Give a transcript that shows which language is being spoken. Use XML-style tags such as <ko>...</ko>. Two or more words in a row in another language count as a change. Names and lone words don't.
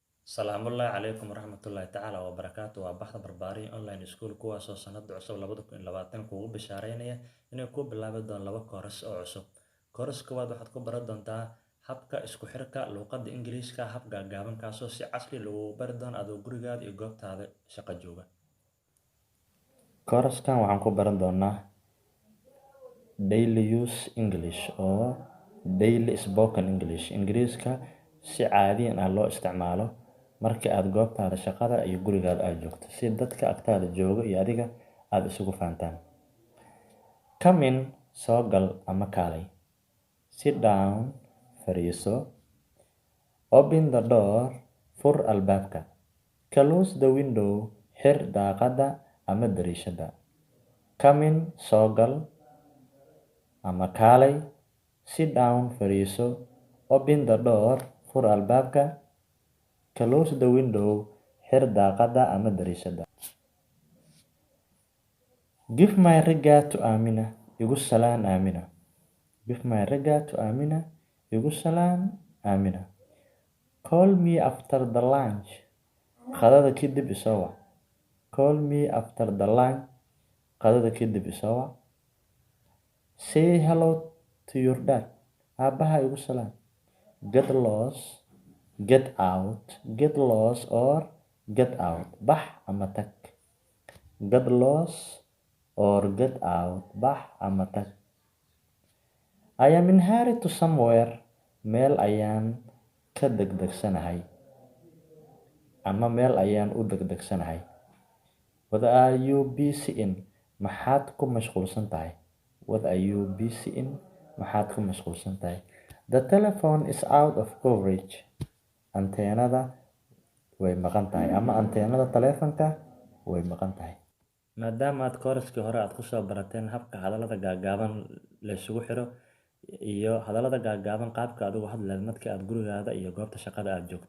<so>Salaamullaahi calaykum waraxmatullaahi tacaala wabarakaatu waa baxda barbaarin online school kuwaasoo sanada cusub 2020 kuugu bishaareynaya inay ku bilaabi doon 2 kooras oo cusub. Kooras koowaad waxaad ku baran doontaa habka isku xirka luqadda Ingiriiska hab gaagaaban kaasoo si casri lagugu bari doono adoo gurigaada iyo goobtaada shaqo jooga. Kooraskan waxaan ku baran doonaa</so> <en>daily use English</en> <so>oo</so> <en>daily spoken English</en> <so>Ingiriiska si caadiyan ah loo isticmaalo markii aad goobtaada shaqada iyo gurigaada aad joogto si dadka agtaada jooga iyo adiga aad isugu fahantaan.</so> <en>Come in,</en> <so>soo gal ama kaalay.</so> <en>Sit down, fadhiiso. Open the door,</en> <so>fur albaabka.</so> <en>Close the window,</en> <so>xir daaqadda ama dariishadda.</so> <en>Come in,</en> <so>soo gal ama kaalay.</so> <en>Sit down, fadhiiso. Open the door,</en> <so>fur albaabka.</so> <en>Close the window,</en> <so>xir daaqadda ama dariishadda.</so> <en>Give my regard to Amina,</en> <so>igu salaan</so> <en>Amina. Give my regard to Amina,</en> <so>igu salaan</so> <en>Amina. Call me after the lunch,</en> <so>qadada kadib isoo wac.</so> <en>Call me after the lunch,</en> <so>qadada kadib isoo wac.</so> <en>Say hello to your dad,</en> <so>aabaha igu salaan.</so> <en>Get lost, get out, get lost or get out,</en> <so>bax ama tag.</so> <en>Get lost or get out,</en> <so>bax ama tag.</so> <en>I am in hurry to somewhere,</en> <so>meel ayaan ka degdegsanahay ama meel ayaan u degdegsanahay.</so> <en>What are you busy in?</en> <so>Maxaad ku mashquulsan tahay?</so> <en>What are you busy in?</en> <so>Maxaad ku mashquulsan tahay?</so> <en>The telephone is out of coverage.</en> <so>Anteenada way maqan tahay ama anteenada taleefanka way maqan tahay. Maadaama aad kooraskii hore aad kusoo barateen habka hadallada gaagaaban la isugu xiro iyo hadallada gaagaaban qaabka aad ugu hadlayd markii aad gurigaada iyo goobta shaqada aad joogto.</so>